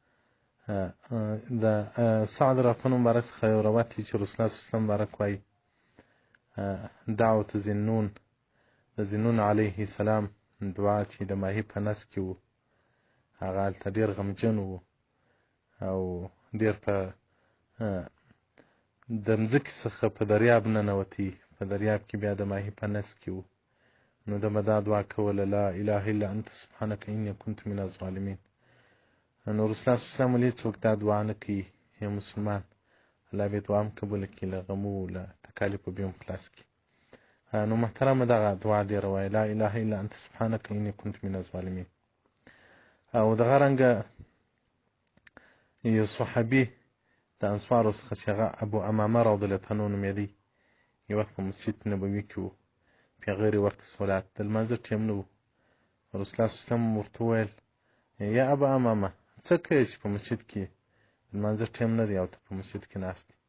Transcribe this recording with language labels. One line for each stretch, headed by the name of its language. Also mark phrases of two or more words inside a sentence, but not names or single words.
Pashto: د سعد رافن مبارک څخه یو روایت دی چې رسول الله
Arabic: صلی الله علیه وسلم
Pashto: مبارک وایي دعوت ذنون، د ذنون
Arabic: علیه السلام
Pashto: دعا چې د ماهي په نس کې و، هغه هلته ډېر غمجن و او ډېر په د مځکې څخه په دریاب ننوتی، په دریاب کې بیا د ماهي په نس کې و. نو ده به دا دعا کوله
Arabic: لا اله الا انت سبحانک انی کنت من الظالمین.
Pashto: نو رسول الله
Arabic: صلی الله علیه وسلم
Pashto: ولې څوک دا دعا نه کوي؟ یو مسلمان الله به دعا هم قبوله کړي، له غمو له تکالیفو به هم خلاص کړي. نو محترمه دغه دعا ډېره وایي
Arabic: لا اله الا انت سبحانک انی کنت من الظالمین.
Pashto: او دغه رنګه یو صحابي د انصارو څخه چې هغه ابو امامه
Arabic: رضی الله عنه
Pashto: نومېدی، یو وخت په مسجد نبوي کې و، پیغمبر ورته صلات د لمانځه ټیم نه و. رسول الله
Arabic: صلی الله علیه وسلم
Pashto: ورته وویل یا ابا امامه څه کوې چې په مسجد کې د لمانځه ټیم نه دی او ته په مسجد کې ناست یې؟